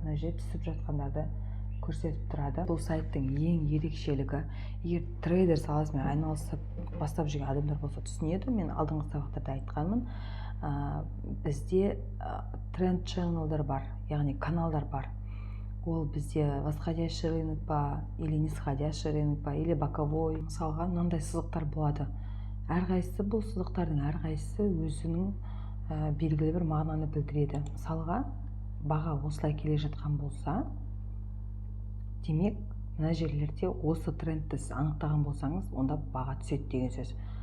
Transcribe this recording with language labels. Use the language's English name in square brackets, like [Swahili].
[Kazakh] Мына жерде түсіп жатқандарды көрсетіп тұрады. Бұл сайттың ең ерекшелігі, егер трейдер саласымен айналысып бастап жүрген адамдар болса түсінеді. Мен алдыңғы сабақтарда айтқанмын, бізде тренд ченнелдер бар, яғни каналдар бар. Ол бізде [Russian] восходящий рынок па, или нисходящий рынок па, или боковой. [Kazakh] Мысалға, мынандай сызықтар болады. Әрқайсысы, бұл сызықтардың әрқайсысы өзінің белгілі бір мағынаны білдіреді. Мысалға, баға осылай келе жатқан болса, демек, мына жерлерде осы трендті сіз анықтаған болсаңыз, онда баға түседі деген сөз.